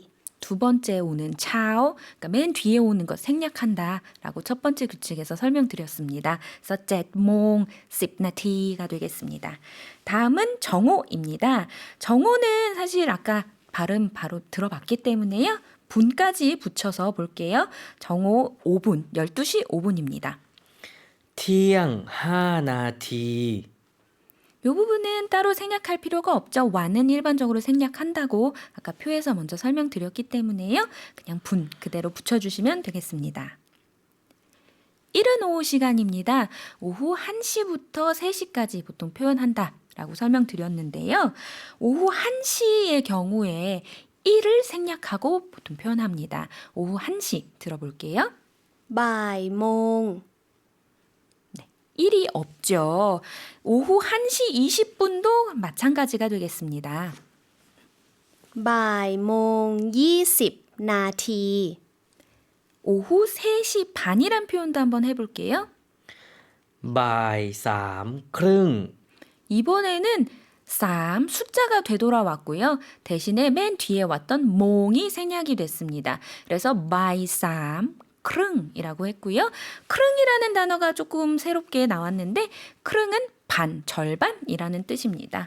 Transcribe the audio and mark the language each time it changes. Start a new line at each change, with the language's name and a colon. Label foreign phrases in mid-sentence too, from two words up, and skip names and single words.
Korean: 두 번째 오는 차오, 그러니까 맨 뒤에 오는 것 생략한다 라고 첫 번째 규칙에서 설명드렸습니다. 그래서
Thai: 7 โมง 10 นาที
Korean: 되겠습니다. 다음은 정오입니다. 정오는 사실 아까 발음 바로 들어봤기 때문에요. 분까지 붙여서 볼게요. 정오 5분, 12시 5분입니다.
Thai: เที่ยง 5 นาที
Korean: 이 부분은 따로 생략할 필요가 없죠. 와는 일반적으로 생략한다고 아까 표에서 먼저 설명드렸기 때문에요. 그냥 분 그대로 붙여주시면 되겠습니다. 이른 오후 시간입니다. 오후 1시부터 3시까지 보통 표현한다 라고 설명드렸는데요. 오후 1시의 경우에 1을 생략하고 보통 표현합니다. 오후 1시 들어볼게요.
Thai: บ่ายโมง
Korean: 1이 없죠. 오후 1시 20분도 마찬가지가 되겠습니다.
Thai: บ่ายโมง 20 นาที
Korean: 오후 3시 반이란 표현도 한번 해볼게요.
Thai: บ่าย 3 ครึ่ง
Korean: 이번에는 3 숫자가 되돌아왔고요. 대신에 맨 뒤에 왔던 몽이 생략이 됐습니다. 그래서
Thai: บ่าย 3 ครึ่ง
Korean: 했고요. 크릉이라는 단어가 조금 새롭게 나왔는데 크릉은 반, 절반이라는 뜻입니다.